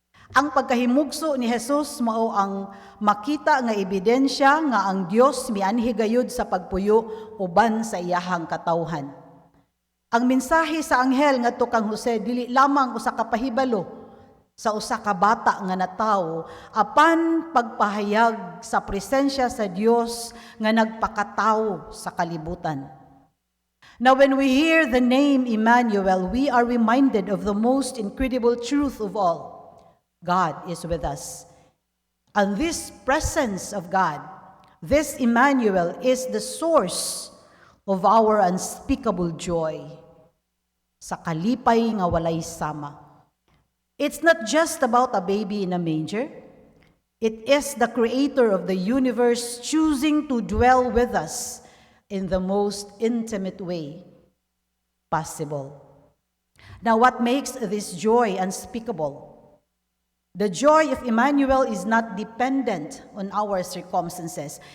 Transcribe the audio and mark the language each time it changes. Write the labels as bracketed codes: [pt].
[ceb] Ang pagkahimugso ni Jesus mao ang makita nga ebidensya nga ang Dios mianhi gayud sa pagpuyo uban sa iyahang katawhan. Ang mensahe sa anghel ngadto kang Jose dili lamang usa ka pahibalo sa usa ka bata nga natawo, apan pagpahayag sa presensya sa Dios nga nagpakatawo sa kalibutan. [en] Now, when we hear the name Emmanuel, we are reminded of the most incredible truth of all. God is with us. And this presence of God, this Emmanuel, is the source of our unspeakable joy. [ceb] Sa kalipay nga walay sama. [en] It's not just about a baby in a manger. It is the creator of the universe choosing to dwell with us in the most intimate way possible. Now, what makes this joy unspeakable? The joy of Emmanuel is not dependent on our circumstances.